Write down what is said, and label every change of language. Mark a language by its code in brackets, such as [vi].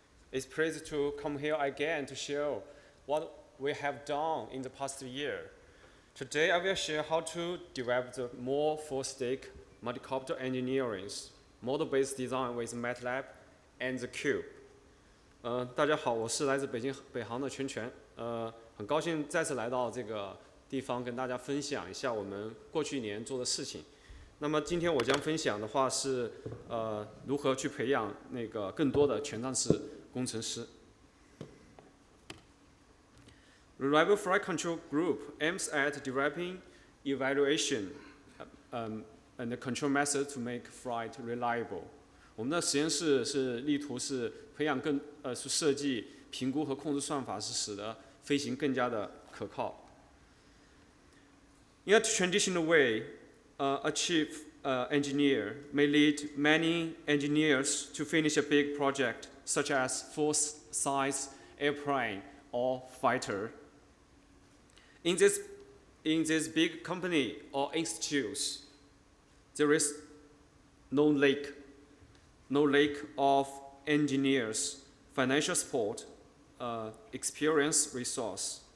[en] It's a pleasure to come here again to share what we have done in the past year. Today, I will share how to develop the more full-stack multicopter engineering, model-based design with MATLAB and the Cube. [zh] 大家好，我是来自北航的全全，很高兴再次来到这个地方跟大家分享一下我们过去一年做的事情。那么今天我将分享的话是如何去培养那个更多的全站式工程师。 [en] Reliable Flight Control Group aims at developing evaluation and control methods to make flight reliable. [zh] 我们的实验室是力图是培养是设计、评估和控制算法，是使得飞行更加的可靠。 [en] In a traditional way, a chief engineer may lead many engineers to finish a big project, such as full-size airplane or fighter. In this big company or institutes, there is no lack of engineers, financial support, experience, resource.